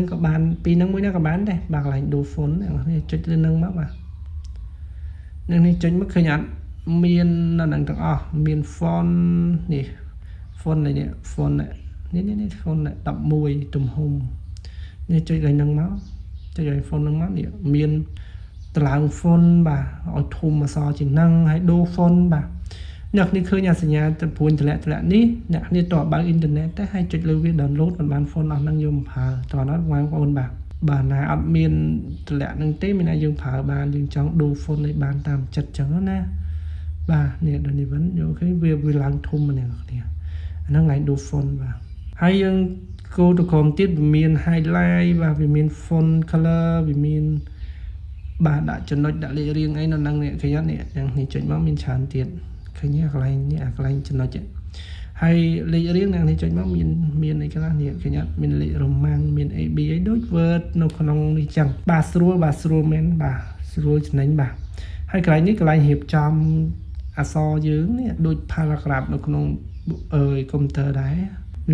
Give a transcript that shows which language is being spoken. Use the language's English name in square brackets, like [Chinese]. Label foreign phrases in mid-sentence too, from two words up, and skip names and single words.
[Khmer] ក៏បានពីរហ្នឹងមួយហ្នឹងក៏បានដែរបាទកន្លែងដូរ font អ្នកគ្នាចុចលើហ្នឹងមកបាទអ្នកនេះចុចមកឃើញអត់មាននៅហ្នឹងទាំងអស់មាន font នេះ font នេះ font នេះ font 11ទំហំនេះចុចលើហ្នឹងមកចុចឲ្យ font ហ្នឹងមកនេះមានតម្លើង font បាទឲ្យធំអក្សរជាងហ្នឹងហើយដូរ font បាទអ្នកនេះឃើញអាសញ្ញាទៅព្រួញតម្លាក់នេះអ្នកនេះតើបើកអ៊ីនធឺណិតទៅហើយចុចលើវា download បាន font អស់ហ្នឹងយកមកប្រើតើអត់បងប្អូនបាទណាអត់មានតម្លាក់ហ្នឹងទេមានតែយើងប្រើបានយើងចង់ដូរ font ឲ្យបានតាមចិត្តចឹងណាបាទនេះ ដល់នេះវិញយកឃើញវាឡើងធំម្នាក់គ្នាអាហ្នឹងឡើងដូរ font បាទហើយយើង [English] go to com [Khmer] ទៀតវាមាន highlight បាទវា មាន [English] font color [Khmer] វាមានបាទដាក់ចំណុចដាក់លេខរៀងអីនៅហ្នឹងនេះឃើញអត់នេះយ៉ាងនេះចុចមកមានច្រើនទៀតឃើញកន្លែងនេះអាកន្លែងចំណុចហើយលេខរៀងនេះចុចមកមានអីខ្លះនេះឃើញអត់មានលេខរ៉ូម៉ាំងមាន AB អីដូច word នៅក្នុងនេះចឹងបាទស្រួលមែនបាទស្រួលចំណេញបាទហើយកន្លែងនេះកន្លែងរៀបចំអក្សរយើងនេះដូច paragraph នៅក្នុងកុំព្យូទ័រដែរវា